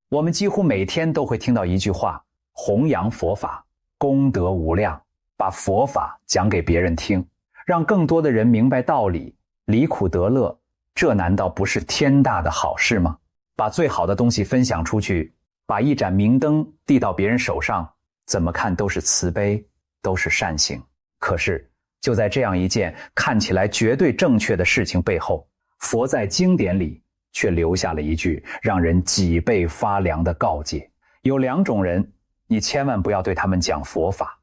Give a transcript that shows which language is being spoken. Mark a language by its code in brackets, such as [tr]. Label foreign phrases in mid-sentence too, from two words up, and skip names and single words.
[zh] 我們幾乎每天都會聽到一句話：弘揚佛法，功德無量。把佛法講給別人聽，讓更多的人明白道理，離苦得樂，這難道不是天大的好事嗎？把最好的東西分享出去，把一盞明燈遞到別人手上，怎麼看都是慈悲，都是善行。可是就在這樣一件看起來絕對正確的事情背後，佛在經典裡卻留下了一句讓人脊背發涼的告誡：有2種人，你千萬不要對他們講佛法。